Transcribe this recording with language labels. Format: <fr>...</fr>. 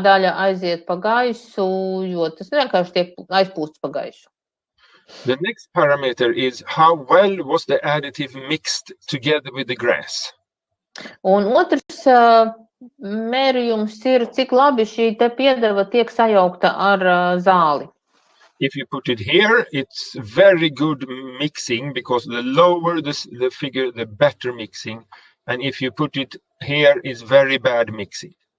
<lv>daļa aiziet pa gaisu, jo tas vienkārši tiek aizpūsts pa gaisu.</lv> <en>The next parameter is how well was the additive mixed together with the grass.</en> <lv>Un otrs mērījums ir, cik labi šī te piedeva tiek sajaukta ar zāli.</lv> <en>If you put it here, it's very good mixing, because the lower the figure, the better mixing. And if you put it here, it's very bad mixing.</en>